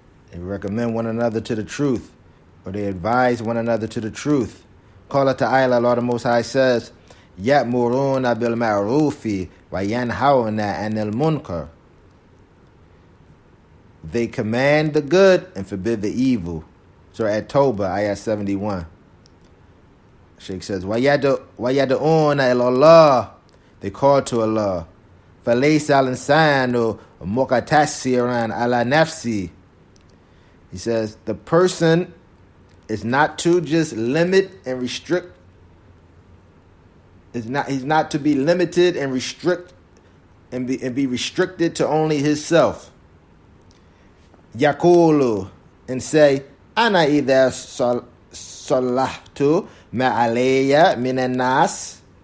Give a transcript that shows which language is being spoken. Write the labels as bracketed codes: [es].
[en] They recommend one another to the truth, or they advise one another to the truth. Qala ta'ala, Lord the Most High says, [ar] ya'muruna bil ma'rufi wa yanhauna 'anil munkar. [en] They command the good and forbid the evil. Surah At-Tawbah, ayah 71. Shaykh says, [ar] وَيَدْعُونَ إِلَى اللَّهِ. [en] They call to Allah. [ar] فَلَيْسَ الْإِنسَانُ مُقْتَصِرًا عَلَى نَفْسِهِ. [en] He says, the person is not to just limit and restrict. He's not to be limited and restrict and be restricted to only himself. [ar] يَقُولُ, [en] and say, [ar] أَنَا إِذَا صَلَّحْتُ ما علي من الناس.